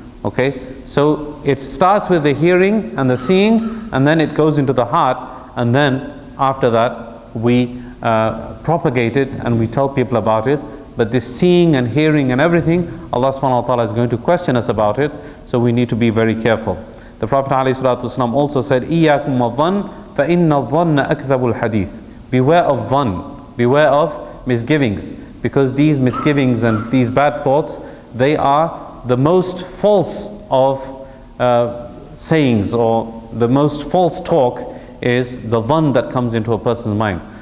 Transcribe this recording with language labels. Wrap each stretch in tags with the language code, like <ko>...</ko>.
<en>Okay, so it starts with the hearing and the seeing, and then it goes into the heart, and then after that we propagate it and we tell people about it. But this seeing and hearing and everything, Allah subhanahu wa ta'ala is going to question us about it, so we need to be very careful. The Prophet ﷺ also said,</en> <ar>إِيَّاكُمْ وَالظَّنَّ فَإِنَّ الظَّنَّ أَكْذَبُ الْحَدِيثِ.</ar> <en>Beware of dhann, beware of misgivings, because these misgivings and these bad thoughts, they are the most false of sayings, or the most false talk is the dhann that comes into a person's mind.</en>